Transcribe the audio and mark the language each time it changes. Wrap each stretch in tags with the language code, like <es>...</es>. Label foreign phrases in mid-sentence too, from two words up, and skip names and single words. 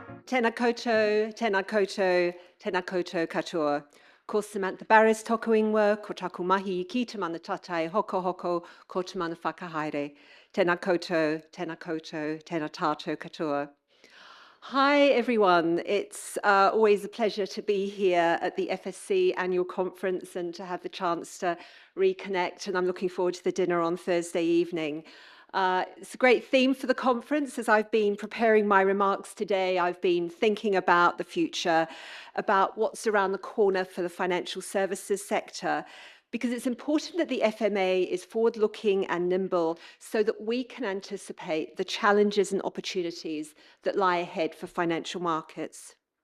<mi>Tēnā koutou, tēnā koutou, tēnā koutou katoa. Ko Samantha Barrass toku ingoa, ko taku mahi ki te mana tatai hoko hoko, ko te mana whakahaere. Tēnā koutou, tēnā koutou, tēnā tātou katoa.</mi> <en>Hi everyone, it's always a pleasure to be here at the FSC annual conference and to have the chance to reconnect, and I'm looking forward to the dinner on Thursday evening. It's a great theme for the conference. As I've been preparing my remarks today, I've been thinking about the future, about what's around the corner for the financial services sector, because it's important that the FMA is forward-looking and nimble so that we can anticipate the challenges and opportunities that lie ahead for financial markets.</en>